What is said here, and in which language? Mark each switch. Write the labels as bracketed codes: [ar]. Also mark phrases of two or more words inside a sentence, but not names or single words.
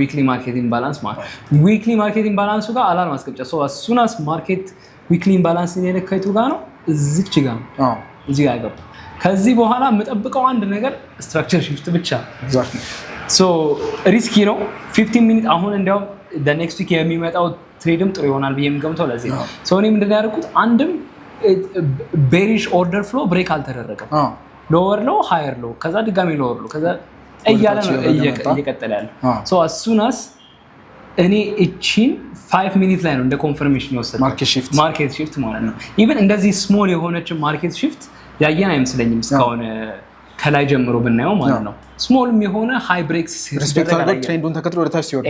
[en] weekly market imbalance [am] ጋር አላርም አስቀምጫ ሱናስ [en] market weekly imbalance [am] የነካይቱ ጋር ነው እዚች ጋር ነው እዚህ ጋር ገባ ከዚህ በኋላ የምጠብቀው አንድ ነገር [en] structure shift [am] ብቻ ሶ ሪስኪ ነው 15 ሚኒት አሁን እንዲያውም [en] the next week [am] የሚመጣው ትሬድም ጥሩ ይሆናል ብዬ የምገምተው ለዚህ ነው ሶ እኔ ምንድን ነው ያደረኩት አንድም [en] bearish order flow break [am] አልተደረገም [en] lower low higher low [am] ከዛ ድጋሚ [en] lower low [am] ከዛ እያለ ነው እየቀጠለ ያለው ሶ [en] as soon as [am] እኔ እቺን 5 ሚኒት ላይ ነው እንደ ኮንፈርሜሽን የወሰድኩት [en] market shift [am] ማለት ነው ኢቭን እንደዚህ ስሞል የሆነች [en] market shift [am] ያየን አይመስለኝም እስካሁን ከላይ ጀምሮ ብናየው ማለት ነው ስሞልም የሆነ [en] high breaks [am] ሪስፔክት አድርጎ ትሬንዱን ተከትሎ ወደ ታች ሲወርድ